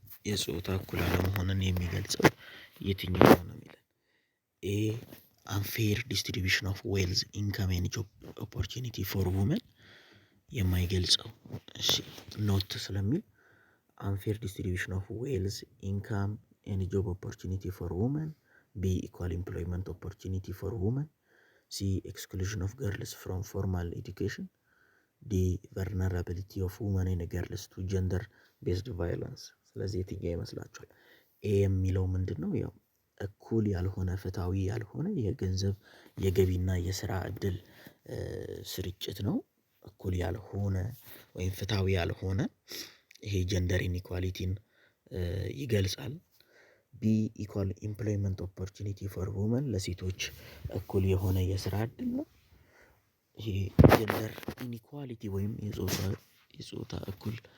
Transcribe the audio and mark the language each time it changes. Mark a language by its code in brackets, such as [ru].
[am] የጾታ እኩል አለመሆንን የሚገልጸው የትኛው ነው ነው የሚለን። [en] ኤ unfair distribution of wealth, income and job opportunity for women [am] የማይገልጸው። እሺ [en] ኖት ስለሚል unfair distribution of wealth, income and job opportunity for women. B equal employment opportunity for women. C exclusion of girls from formal education. D vulnerability of women and girls to gender based violence። [am] ስለዚህ የትኛው ይመስላችኋል? ኤ የሚለው ምንድነው? ያው እኩል ያልሆነ ፍትሃዊ ያልሆነ የገንዘብ የገቢና የስራ እድል ስርጭት ነው። እኩል ያልሆነ ወይም ፍትሃዊ ያልሆነ ይሄ ጀንደር ኢኒኳሊቲን ይገልጻል። ቢ [en] ኢኳል ኢምፕሎይመንት ኦፖርቹኒቲ ፎር ውመን [am] ለሴቶች እኩል የሆነ የስራ እድል ነው። ይሄ ጀንደር ኢኒኳሊቲ ወይም የጾታ እኩል